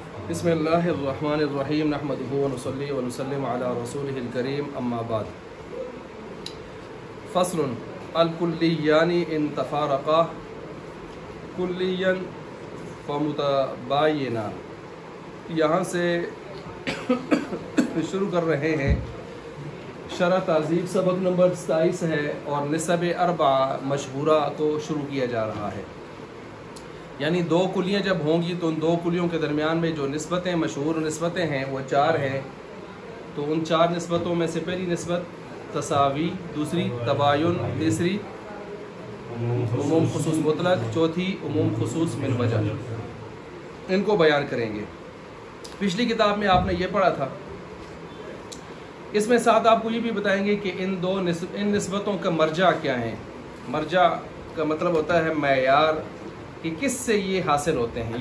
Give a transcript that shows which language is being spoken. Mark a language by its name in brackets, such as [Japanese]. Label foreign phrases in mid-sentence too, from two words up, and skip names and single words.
[Arabic] بسم اللہ الرحمن الرحیم نحمدہ ونصلی ونسلم علی رسولہ الکریم اما بعد فصل الکلیان ان تفارقا کلیا فمتباینہ. [Urdu] یہاں سے شروع کر رہے ہیں. شرح تہذیب سبق نمبر 27 ہے اور نسب اربعہ مشہورہ کو شروع کیا جا رہا ہے. یعنی دو کلیاں جب ہوں گی تو ان دو کلیوں کے درمیان میں جو نسبتیں مشہور نسبتیں ہیں وہ 4 ہیں. تو ان 4 نسبتوں میں سے پہلی نسبت تساوی، دوسری تباین، تیسری عموم خصوص مطلق، چوتھی عموم خصوص من وجہ. ان کو بیان کریں گے. پچھلی کتاب میں آپ نے یہ پڑھا تھا. اس میں ساتھ آپ کو یہ بھی بتائیں گے کہ ان نسبتوں کا مرجع کیا ہیں. مرجع کا مطلب ہوتا ہے معیار، کہ کس سے یہ حاصل ہوتے ہیں.